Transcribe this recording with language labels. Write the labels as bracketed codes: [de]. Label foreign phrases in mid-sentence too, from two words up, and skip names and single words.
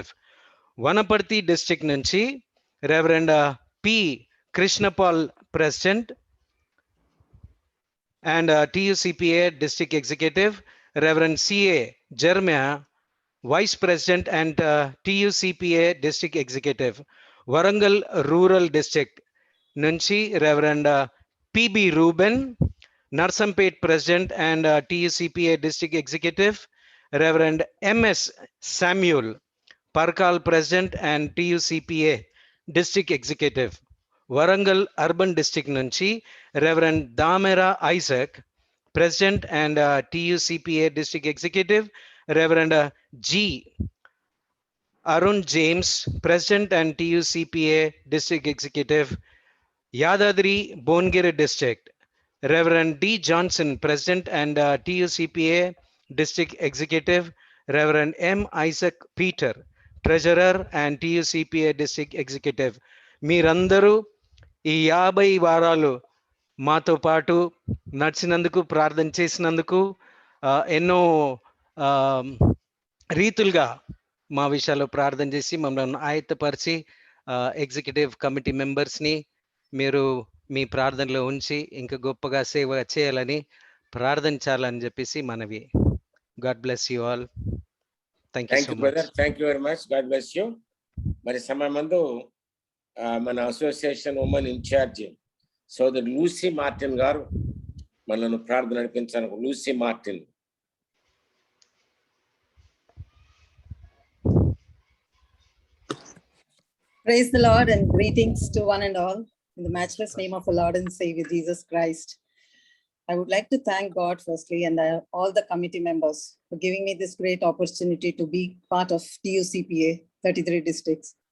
[en] Vanaparthi District నుంచి Reverend P Krishnapal President and TUCPA District Executive. Reverend CA Jermiah Vice President and TUCPA District Executive. Warangal Rural District నుంచి Reverend PB Ruben Narsampet President and TUCPA District Executive, Reverend M.S. Samuel, Parkal President and TUCPA District Executive. Warangal Urban District Nunchi, Reverend Damera Isaac, President and TUCPA District Executive, Reverend G. Arun James, President and TUCPA District Executive, Yadadri Bongiri District, Reverend D. Johnson, President and TUCPA District Executive, Reverend M. Isaac Peter, Treasurer and TUCPA District Executive. [te] మీరందరూ ఈ 50 వారాలు మాతో పాటు నడిచినందుకు, ప్రార్థన చేసినందుకు, ఎన్నో రీతులుగా మా విషయాల్లో ప్రార్థన చేసి మమ్మల్ని ఆయత్తపరిచి [en] Executive Committee Membersని [te] మీరు మీ ప్రార్థనలో ఉంచి ఇంకా గొప్పగా సేవ చేయాలని ప్రార్థించాలని చెప్పేసి మనవి. [en] God bless you all. Thank you so much. Thank you very much. God bless you. [te] మరి సమయమందు మన [en] Association Women In-charge [te] సోదరు లూసీ మార్టిన్ గారు మనల్ని ప్రార్థన నడిపించాను. లూసీ మార్టిన్. [en] Praise the Lord and greetings to one and all in the matchless name of our Lord and Savior Jesus Christ. I would like to thank God firstly and all the committee members for giving me this great opportunity to be part of TUCPA 33 districts.